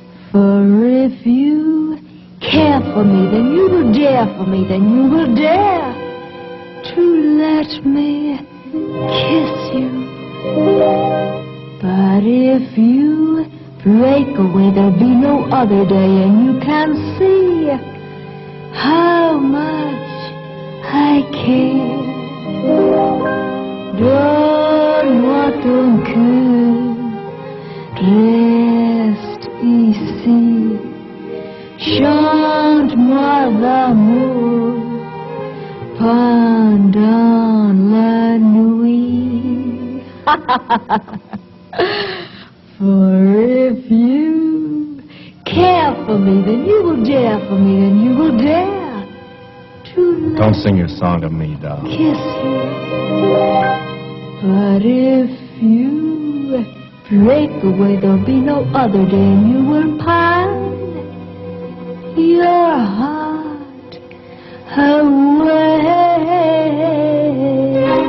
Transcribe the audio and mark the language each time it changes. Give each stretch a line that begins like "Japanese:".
English: For if you care for me, then you will dare for me, then you will dare to let me kiss you. But if you break away, there'll be no other day, and you can see how much I care.
French: Donne-moi ton cœur, reste ici, chante-moi l'amour pendant la nuit.
English: For if you care for me, then you will dare for me, then you will dare to Don't sing your song to me, doll. kiss you. But if you break away, there'll be no other day, and you will pine your heart away.